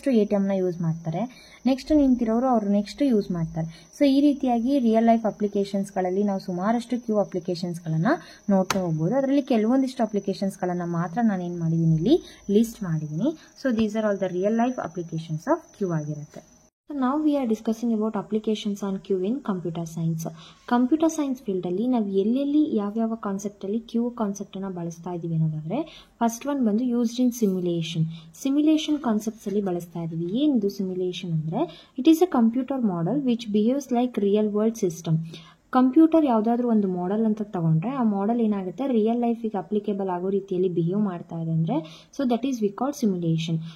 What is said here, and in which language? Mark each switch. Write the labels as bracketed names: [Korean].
[Kannada] First ATMನ use ಮಾಡ್ತಾರೆ, next ನಿಂತಿರೋರು ಅವರು next use ಮಾಡ್ತಾರೆ. ಸೊ ಈ ರೀತಿಯಾಗಿ ರಿಯಲ್ ಲೈಫ್ ಅಪ್ಲಿಕೇಶನ್ಸ್ಗಳಲ್ಲಿ ನಾವು ಸುಮಾರಷ್ಟು ಕ್ಯೂ ಅಪ್ಲಿಕೇಶನ್ಸ್ಗಳನ್ನು ನೋಡ್ತಾ ಹೋಗ್ಬೋದು. ಅದರಲ್ಲಿ ಕೆಲವೊಂದಿಷ್ಟು ಅಪ್ಲಿಕೇಶನ್ಸ್ಗಳನ್ನು ಮಾತ್ರ ನಾನು ಏನು ಮಾಡಿದ್ದೀನಿ ಇಲ್ಲಿ ಲಿಸ್ಟ್ ಮಾಡಿದ್ದೀನಿ. [English] So these are all the real life applications of queue ಆಗಿರುತ್ತೆ. Now we are discussing about applications on Q in computer science. [Kannada] Computer science ಫೀಲ್ಡಲ್ಲಿ ನಾವು ಎಲ್ಲೆಲ್ಲಿ ಯಾವ್ಯಾವ ಕಾನ್ಸೆಪ್ಟಲ್ಲಿ ಕ್ಯೂ ಕಾನ್ಸೆಪ್ಟನ್ನು ಬಳಸ್ತಾ ಇದ್ದೀವಿ ಅನ್ನೋದಾದರೆ, ಫಸ್ಟ್ ಒನ್ ಬಂದು [English] used in simulation [Kannada] ಕಾನ್ಸೆಪ್ಟ್ಸಲ್ಲಿ ಬಳಸ್ತಾ ಇದ್ದೀವಿ. ಏನಿದು ಸಿಮ್ಯುಲೇಷನ್ ಅಂದರೆ, [English] It is a computer model which behaves like real world system. [Kannada] Computer ಯಾವುದಾದ್ರೂ ಒಂದು ಮಾಡೆಲ್ ಅಂತ ತಗೊಂಡ್ರೆ ಆ ಮಾಡೆಲ್ ಏನಾಗುತ್ತೆ, ರಿಯಲ್ ಲೈಫಿಗೆ ಅಪ್ಲಿಕೇಬಲ್ ಆಗೋ ರೀತಿಯಲ್ಲಿ ಬಿಹೇವ್ ಮಾಡ್ತಾ ಇದೆ ಅಂದರೆ, [English] So that is we called simulation.